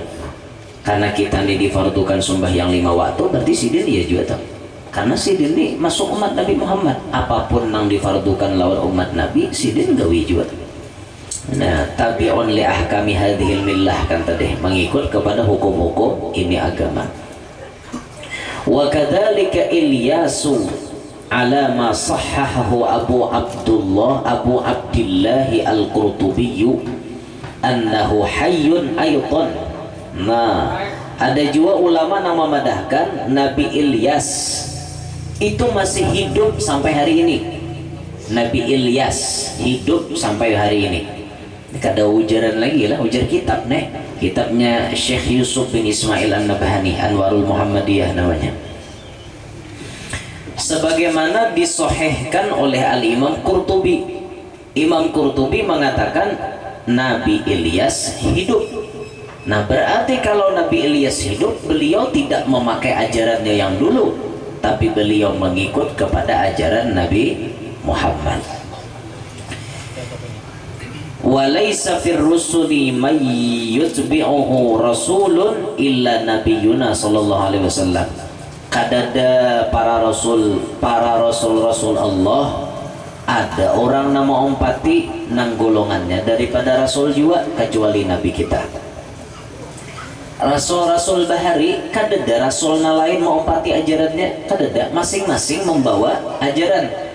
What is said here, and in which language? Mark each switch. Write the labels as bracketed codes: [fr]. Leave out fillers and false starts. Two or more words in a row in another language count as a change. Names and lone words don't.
[bjn] Karena kita ini difardukan sembahyang 5 waktu berarti sidin ya juga tak? Karena sidin ini masuk umat Nabi Muhammad, apapun yang difardukan lawan umat Nabi sidin gawi juga. Nah [ar] تابع لأحكام هذه الملة [bjn] kan tadi mengikut kepada hukum-hukum ini agama. [ar] وكذلك إلياس على ما صححه أبو عبد الله القرطبي أنه حي أيضا. [bjn] Nah, ada juga ulama yang memadahkan Nabi Ilyas itu masih hidup sampai hari ini. Nabi Ilyas hidup sampai hari ini. Kada ujaran lagi lah, ujar kitab nih. Kitabnya Syekh Yusuf bin Ismail An-Nabhani, Anwarul Muhammadiyah namanya. Sebagaimana disohehkan oleh Al-Imam Qurtubi. Imam Qurtubi mengatakan Nabi Ilyas hidup. Nah berarti kalau Nabi Ilyas hidup, beliau tidak memakai ajarannya yang dulu, tapi beliau mengikut kepada ajaran Nabi Muhammad. [ar] وليس في الرسل من يتبعه رسول إلا نبينا صلى الله عليه وسلم. [bjn] Kadada para rasul Allah, ada orang nama umpati nang golongannya daripada rasul juga kecuali nabi kita. Rasul-rasul bahari kadada rasulna lain mau umpati ajarannya, kadada masing-masing membawa ajaran.